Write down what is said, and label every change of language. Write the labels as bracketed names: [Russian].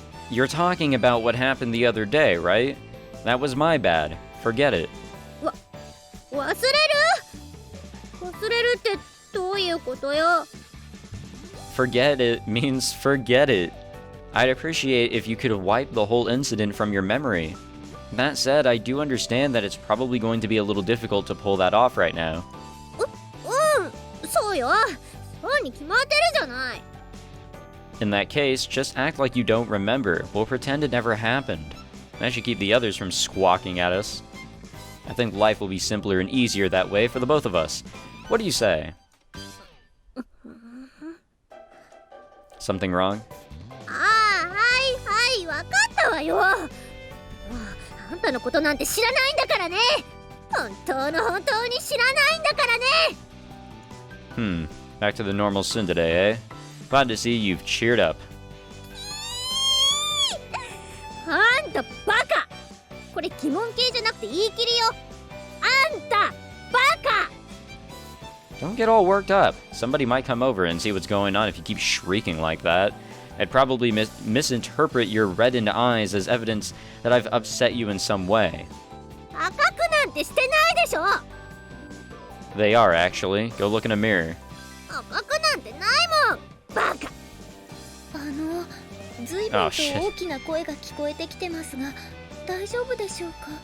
[English] You're talking about what happened the other day, right? That was my bad. Forget it. [Japanese] 忘れるってどういうことよ？ [English] Forget it means forget it. I'd appreciate if you could wipe the whole incident from your memory. That said, I do understand that it's probably going to be a little difficult to pull that off right now. [Japanese] そうよ。そうに決まってるじゃない。 [English] In that case, just act like you don't remember. We'll pretend it never happened. That should keep the others from squawking at us. I think life will be simpler and easier that way for the both of us. What do you say? Something wrong? [Japanese] はい、わかったわよ。あんたのことなんて知らないんだからね。本当に知らないんだからね。 [English] Back to the normal Sin today, eh? Glad to see you've cheered up. [Japanese] あんたバカ。これ疑問形じゃなくて言い切りよ。あんたバカ。 [English] Don't get all worked up. Somebody might come over and see what's going on if you keep shrieking like that. I'd probably misinterpret your reddened eyes as evidence that I've upset you in some way. [Japanese] 赤くなんてしてないでしょ。 [English] They are, actually. Go look in a mirror. [Japanese] 赤くなんてないもん。バカ。随分と大きな声が聞こえてきてますが、大丈夫でしょうか？